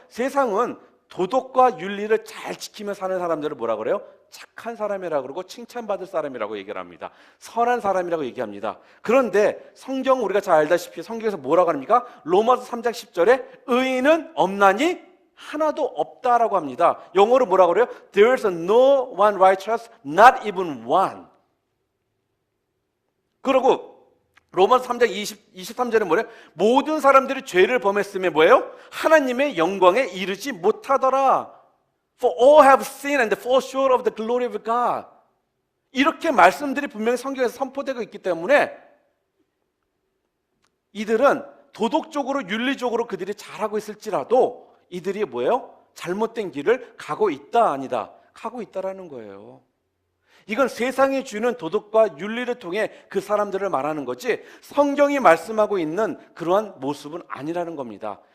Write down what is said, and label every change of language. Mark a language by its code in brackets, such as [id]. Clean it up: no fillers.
[ko] 세상은 도덕과 윤리를 잘 지키며 사는 사람들을 뭐라 그래요? 착한 사람이라고 그러고 칭찬받을 사람이라고 얘기를 합니다. 선한 사람이라고 얘기합니다. 그런데 성경 우리가 잘 알다시피 성경에서 뭐라고 합니까? 로마서 3장 10절에 의인은 없나니 하나도 없다라고 합니다. 영어로 뭐라고 그래요? [en] There is no one righteous, not even one. [ko] 그리고 로마서 3장 23절에 뭐래요? 모든 사람들이 죄를 범했음에 뭐예요? 하나님의 영광에 이르지 못하더라. [en] For all have sinned and fall short of the glory of God. [ko] 이렇게 말씀들이 분명히 성경에서 선포되고 있기 때문에 이들은 도덕적으로 윤리적으로 그들이 잘하고 있을지라도 이들이 뭐예요? 잘못된 길을 가고 있다 아니다? 가고 있다라는 거예요. 이건 세상이 주는 도덕과 윤리를 통해 그 사람들을 말하는 거지 성경이 말씀하고 있는 그러한 모습은 아니라는 겁니다.